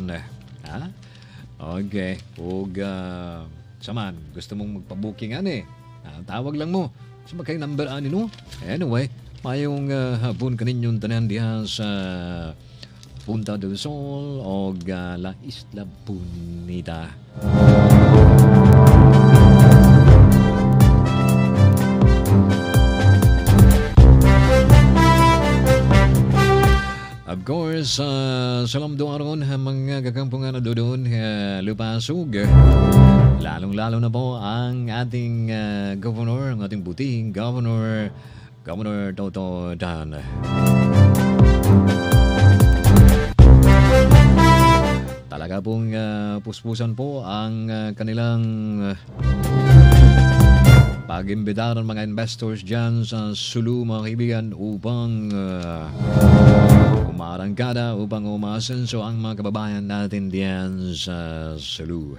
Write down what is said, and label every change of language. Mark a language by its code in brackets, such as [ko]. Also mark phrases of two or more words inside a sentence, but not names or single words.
[ceb] Okay, ug saman gusto mong magpa-booking tawag lang mo sa kay number ani no. Anyway, mayong hapon kaninyong tanan diha sa Punta del Sol ug La Isla Bonita. Of course, salam doon aron mga kakampungan na doon Lupasug. [tl] Lalong-lalo na po ang ating governor, ang ating buting governor, Governor Toto Dan. Talaga pong puspusan po ang kanilang pag-imbita ng mga investors dyan sa Sulu mga kaibigan upang umarangkada, upang umasenso ang mga kababayan natin diyan sa Sulu.